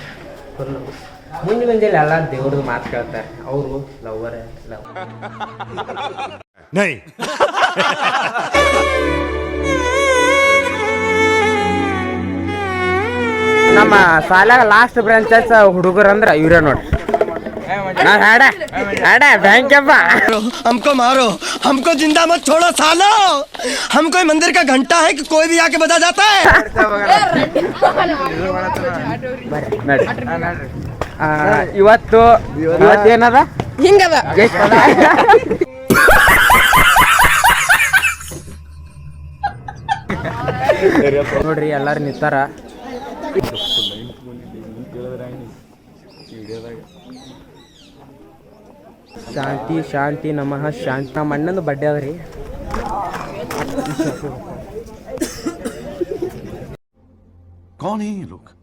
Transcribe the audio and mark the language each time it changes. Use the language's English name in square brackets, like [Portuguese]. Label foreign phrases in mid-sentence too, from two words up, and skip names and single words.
[Kannada] ಫುಲ್ಲು ಮುಂಜಾನೆ ಎಲ್ಲ ದೇವ್ರದ್ದು ಮಾತು ಕೇಳ್ತಾರೆ. ಅವರು ಲವ್ವರೇ ಲವ್. ನಮ್ಮ ಶಾಲ್ಯಾಗ [English] last branches [Kannada] ಹುಡುಗರು ಅಂದ್ರೆ ಇವ್ರೇ ನೋಡ್ರಿ. [Hindi] हमको मारो, हमको जिंदा मत छोड़ो सालो. हम कोई मंदिर का घंटा है कि कोई भी आके बजा जाता है. [Kannada] ಇವತ್ತೇನದ ಹಿಂಗದ ನೋಡ್ರಿ. ಎಲ್ಲಾರು ನಿಂತಾರ. ಶಾಂತಿ ಶಾಂತಿ ನಮಃ ಶಾಂತಿ. ನಮ್ಮ ಅಣ್ಣಂದು ಬಡ್ಡೆ ಅದ ರೀ. [Hindi] कौन है ये लोग?